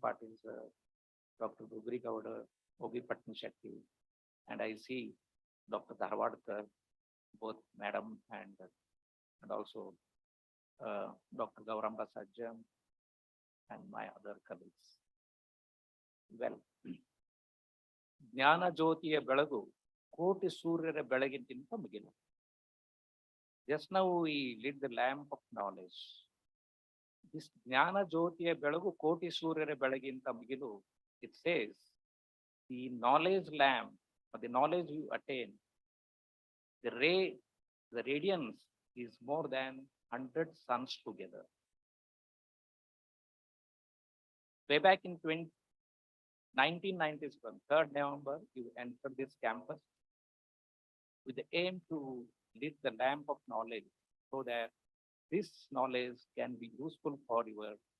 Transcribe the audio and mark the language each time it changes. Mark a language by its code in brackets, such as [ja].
[en] Patil, sir, Dr. Dugri Gowda, Ogi Patni Shetty, and I see Dr. Dharwadkar, both madam and also Dr. Gauramba Sajjan and my other colleagues. [kn] Well, ಜ್ಞಾನ ಜ್ಯೋತಿಯ ಬೆಳಗು ಕೋಟಿ ಸೂರ್ಯರ ಬೆಳಗಿಗಿಂತ ಮಿಗಿಲು. [en] Just now we lit the lamp of knowledge. This [kn] ಜ್ಞಾನ ಜ್ಯೋತಿಯ ಬೆಳಗು ಕೋಟಿ ಸೂರ್ಯರ ಬೆಳಗಿಂತ ಮಿಗಿಲು. [en] It says the knowledge lamp, or the knowledge you attain, the radiance is more than 100 suns together. Way back in 1997, 3rd November, you entered this campus with the aim to lit the lamp of knowledge so that this knowledge can be useful for your